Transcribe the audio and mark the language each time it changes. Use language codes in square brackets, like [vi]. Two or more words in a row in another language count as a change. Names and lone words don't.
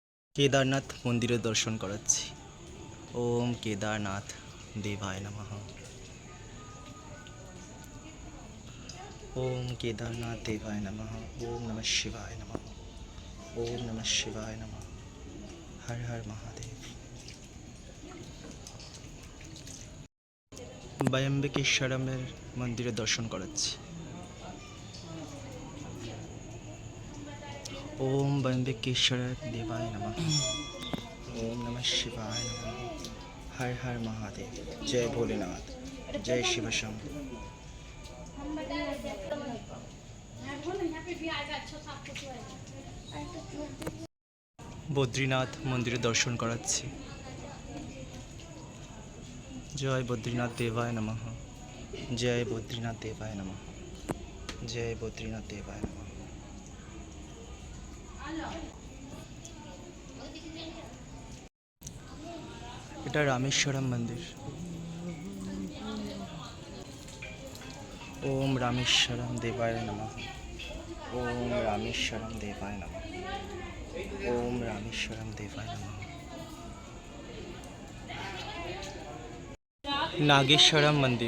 [bn] কেদারনাথ মন্দিরের দর্শন করাচ্ছি। [sa] ওম কেদারনাথ দেবায় নমঃ। ওম কেদারনাথ দেবায় নমঃ। ওম নমঃ শিবায় নমঃ। ওম নমঃ শিবায় নমঃ। হর হর মহাদেব। [bn] ব্যম্বকেশ্বরমের মন্দিরের দর্শন করাচ্ছি। [sa] ओम बम्बकेश्वर देवाय नमः। ओम नमः शिवाय नमः। हर हर महादेव। [hi] जय भोलेनाथ। जय शिव शंभु। [bn] বদ্রীনাথ মন্দিরে দর্শন করাচ্ছি। [sa] জয় বদ্রীনাথ দেবায় নমঃ। জয় বদ্রীনাথ দেবায় নমঃ। জয় বদ্রীনাথ দেবায় নমঃ। [bn] এটা রামেশ্বরম মন্দির। [sa] ओम रामेश्वरम देवाय नमः। ओम रामेश्वरम देवाय नमः। ओम रामेश्वरम देवाय नमः। [hi] नागेश्वरम मंदिर।